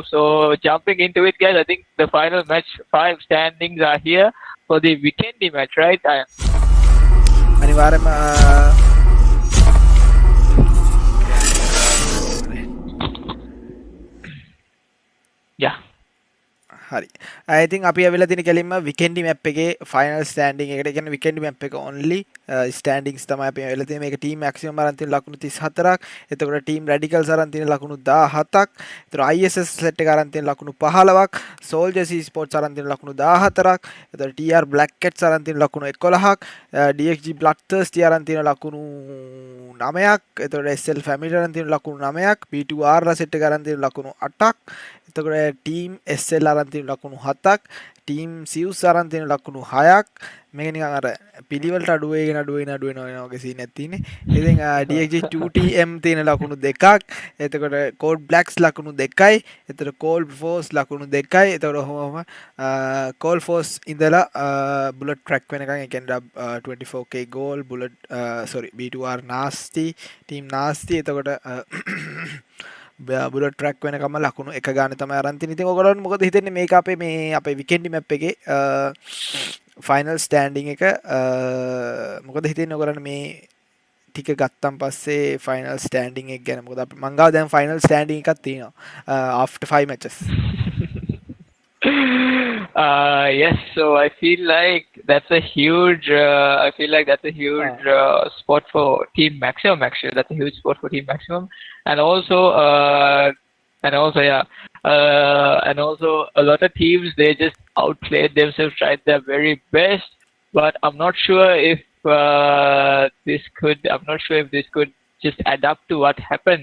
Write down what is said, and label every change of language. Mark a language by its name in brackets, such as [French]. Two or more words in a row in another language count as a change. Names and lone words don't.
[English] So jumping into it, guys, I think the final match 5 standings are here for the weekend match, right? [Sinhala] අනිවාර්යයෙන්ම yeah. හරි. [English] I think [Sinhala] අපි ඇවිල්ලා තියෙන කෙලින්ම [English] weekend map [Sinhala] එකේ [English] final standing [Sinhala] එකට. ඒ කියන්නේ [English] weekend map [Sinhala] එක [English] only standings [Sinhala] තමයි අපි ඇවිල්ලා තියෙන්නේ. මේක team maximum අරන් තියෙන ලකුණු 34ක්. එතකොට team radicals අරන් තියෙන ලකුණු 17ක්. එතකොට ISS set එක අරන් තියෙන ලකුණු 15ක්. soldiers esports අරන් තියෙන ලකුණු 14ක්. එතකොට TR black cats අරන් තියෙන ලකුණු 11ක්. DXG bloodthirsty අරන් තියෙන ලකුණු 9ක්. එතකොට SL family අරන් තියෙන ලකුණු 9ක්. P2R ලා set එක අරන් තියෙන ලකුණු 8ක්. එතකොට team SL අරන් තියෙන ලකුණු 7ක්, team Zeus අරන් තියෙන ලකුණු 6ක්. මේක නිකන් අර පිළිවෙලට අඩු වෙන වගේ සීන් එකක් තියෙන්නේ. ඉතින් DXG 2TM තියෙන ලකුණු 2ක්. එතකොට Cold Blacks ලකුණු 2යි. එතකොට Cold Force ලකුණු 2යි. එතකොට ඔහොම Cold Force ඉඳලා bullet track වෙනකන් ඒ කියන්නේ 24k goal bullet B2R nasty team nasty. එතකොට බුලට් ට්‍රැක් වෙනකම ලකුණු එක ගාන තමයි අරන් තියෙන්නේ. ඉතින් ඔයගොල්ලන්ට මොකද හිතෙන්නේ මේක අපේ අපේ [English] weekend map [Sinhala] එකේ [English] final standing [Sinhala] එක මොකද හිතෙන්නේ ඔයගොල්ලන්ට මේ ටික ගත්තන් පස්සේ [English] final standing [Sinhala] එක ගැන? මොකද අපි මං ගාව දැන් [English] final standing [Sinhala] එකක් තියෙනවා [English] after 5 matches. Yes, so I feel like that's a huge spot for Team Maximum actually. That's a huge spot for Team Maximum, and also a lot of teams, they just outplayed themselves, tried their very best, but I'm not sure if this could just add up to what happened.